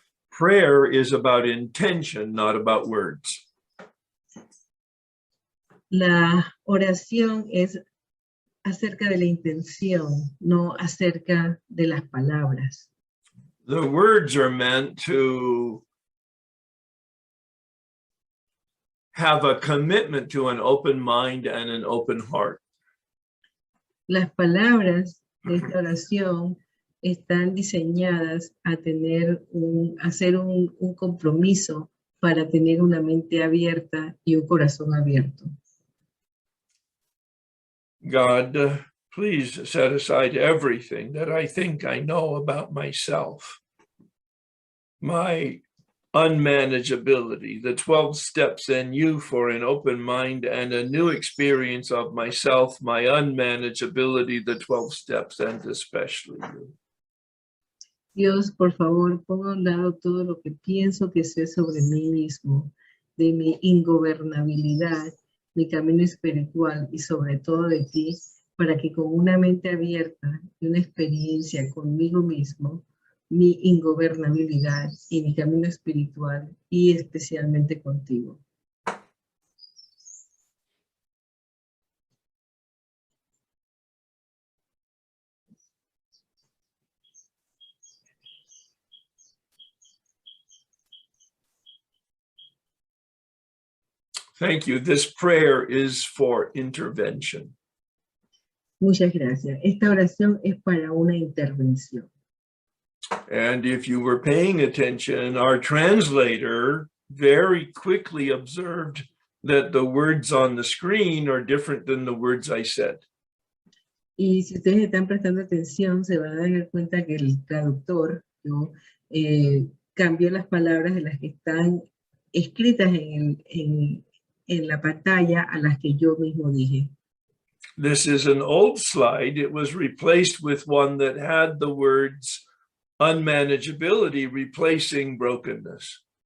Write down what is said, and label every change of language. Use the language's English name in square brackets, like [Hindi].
[English] Prayer is about intention, not about words. [Spanish] La oración es acerca de la intención, no acerca de las palabras. [English] The words are meant to have a commitment to an open mind and an open heart. [Spanish] Las palabras de esta oración están diseñadas a hacer un compromiso para tener una mente abierta y un corazón abierto. [English] God, Please set aside everything that I think I know about myself. My unmanageability, the 12 steps and you for an open mind and a new experience of myself, my unmanageability, the 12 steps, and especially you. [Spanish] Dios, por favor, ponga a un lado todo lo que pienso que sé sobre mí mismo, de mi ingobernabilidad, mi camino espiritual y sobre todo de ti, para que con una mente abierta y una experiencia conmigo mismo, mi ingobernabilidad y mi camino espiritual y especialmente contigo. [English] Thank you. This prayer is for intervention. [Spanish] Muchas gracias. Esta oración es para una intervención. [English] And if you were paying attention, our translator very quickly observed that the words on the screen are different than the words I said. [Spanish] Y si ustedes están prestando atención, se van a dar cuenta que el traductor, ¿no? Cambió las palabras de las que están escritas en la pantalla a las que yo mismo dije. [English] This is an old slide. It was replaced with one that had the words unmanageability replacing brokenness.